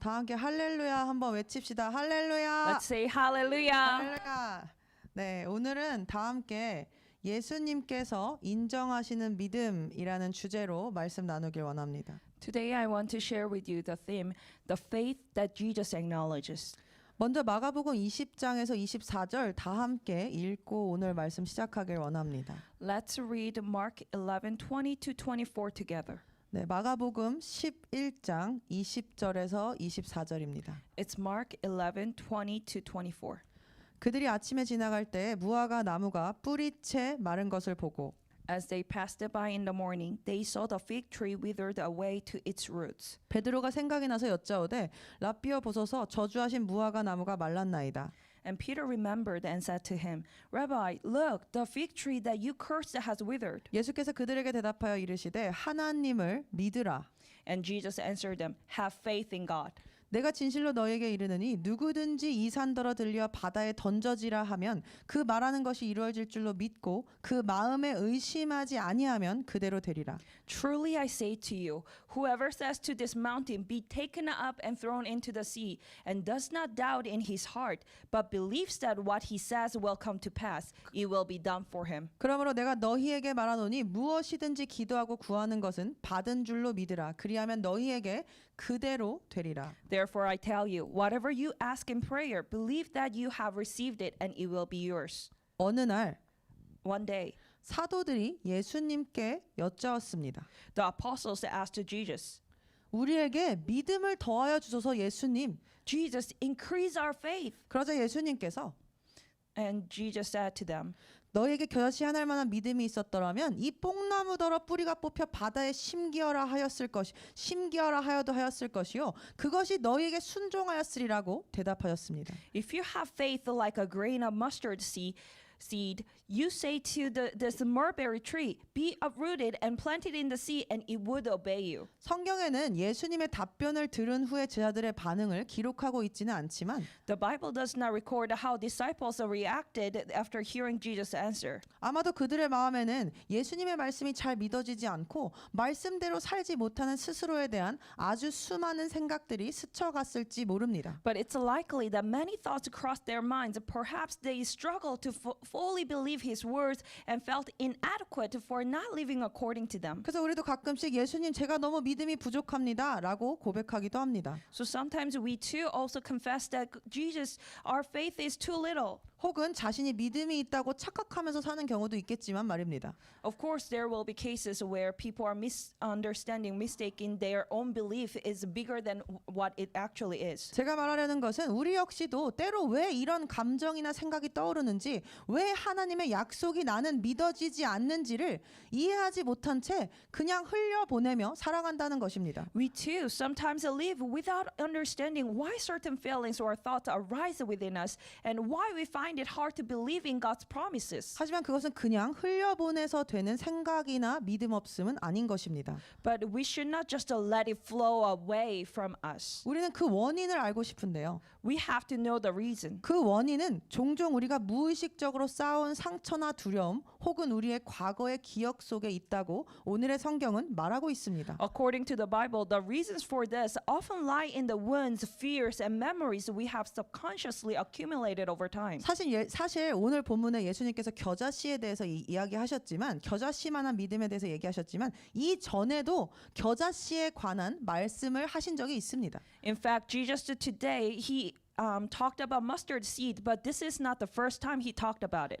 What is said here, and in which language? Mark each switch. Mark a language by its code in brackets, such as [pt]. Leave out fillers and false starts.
[ko] 다 함께 할렐루야 한번 외칩시다. 할렐루야. [en] Let's say hallelujah. [ko] 할렐루야. 네, 오늘은 다 함께 예수님께서 인정하시는 믿음이라는 주제로 말씀 나누길 원합니다. [en] Today I want to share with you the theme, the faith that Jesus acknowledges. [ko] 먼저 마가복음 20장에서 24절 다 함께 읽고 오늘 말씀 시작하길 원합니다. [en] Let's read Mark 11:20 to 24 together. [ko] 네, 마가복음 11장 20절에서 24절입니다. [en] It's Mark 11:20 to 24. [ko] 그들이 아침에 지나갈 때 무화과 나무가 뿌리채 마른 것을 보고 [en] As they passed by in the morning, they saw the fig tree withered away to its roots. [ko] 베드로가 생각이 나서 여짜오되 랍비여 보소서 저주하신 무화과 나무가 말랐나이다. [en] And Peter remembered and said to him, Rabbi, look, the fig tree that you cursed has withered. [ko] 예수께서 그들에게 대답하여 이르시되 하나님을 믿으라. [en] And Jesus answered them, Have faith in God. [ko] 내가 진실로 너에게 이르느니 누구든지 이 산더러 들려 바다에 던져지라 하면 그 말하는 것이 이루어질 줄로 믿고 그 마음에 의심하지 아니하면 그대로 되리라. [en] Truly I say to you, whoever says to this mountain, Be taken up and thrown into the sea, and does not doubt in his heart, but believes that what he says will come to pass, it will be done for him. [ko] 그러므로 내가 너희에게 말하노니 무엇이든지 기도하고 구하는 것은 받은 줄로 믿으라. 그리하면 너희에게 그대로 되리라. [en] Therefore I tell you, whatever you ask in prayer, believe that you have received it, and it will be yours. [ko] 어느 날 [en] One day, [ko] 사도들이 예수님께 여짜왔습니다. [en] the apostles asked Jesus, [ko] 우리에게 믿음을 더하여 주소서 예수님. [en] Jesus, increase our faith. [ko] 그러자 예수님께서 [en] And Jesus said to them, [ko] 너에게 겨자씨 하나일 만한 믿음이 있었더라면 이 뽕나무더러 뿌리가 뽑혀 바다에 심기어라 하여도 하였을 것이요 그것이 너희에게 순종하였으리라고 대답하였습니다. [en] If you have faith like a grain of mustard seed, you say to this mulberry tree, Be uprooted and planted in the sea, and it would obey you. [ko] 성경에는 예수님의 답변을 들은 후에 제자들의 반응을 기록하고 있지는 않지만 [en] The Bible does not record how disciples reacted after hearing Jesus' answer. [ko] 아마도 그들의 마음에는 예수님의 말씀이 잘 믿어지지 않고 말씀대로 살지 못하는 스스로에 대한 아주 수많은 생각들이 스쳐갔을지 모릅니다. [en] But it's likely that many thoughts crossed their minds. Perhaps they struggled to fully believe his words and felt inadequate for not living according to them. [ko] 그래서 우리도 가끔씩 예수님 제가 너무 믿음이 부족합니다 라고 고백하기도 합니다. [en] So sometimes we too also confess that Jesus, our faith is too little. [ko] 혹은 자신이 믿음이 있다고 착각하면서 사는 경우도 있겠지만 말입니다. [en] Of course, there will be cases where people are mistaking their own belief is bigger than what it actually is. [ko] 제가 말하려는 것은 우리 역시도 때로 왜 이런 감정이나 생각이 떠오르는지 왜 하나님의 약속이 나는 믿어지지 않는지를 이해하지 못한 채 그냥 흘려보내며 살아간다는 것입니다. [en] We too sometimes live without understanding why certain feelings or thoughts arise within us and why we find it hard to believe in God's promises. [ko] 하지만 그것은 그냥 흘려보내서 되는 생각이나 믿음 없음은 아닌 것입니다. [en] But we should not just let it flow away from us. [ko] 우리는 그 원인을 알고 싶은데요. [en] We have to know the reason. [ko] 그 원인은 종종 우리가 무의식적으로 쌓아온 상처나 두려움 혹은 우리의 과거의 기억 속에 있다고 오늘의 성경은 말하고 있습니다. [en] According to the Bible, the reasons for this often lie in the wounds, fears, and memories we have subconsciously accumulated over time. [ko] 사실 오늘 본문에 예수님께서 겨자씨에 대해서 이야기하셨지만 겨자씨만한 믿음에 대해서 얘기하셨지만 이 전에도 겨자씨에 관한 말씀을 하신 적이 있습니다. [en] In fact, Jesus today, he talked about mustard seed, but this is not the first time he talked about it.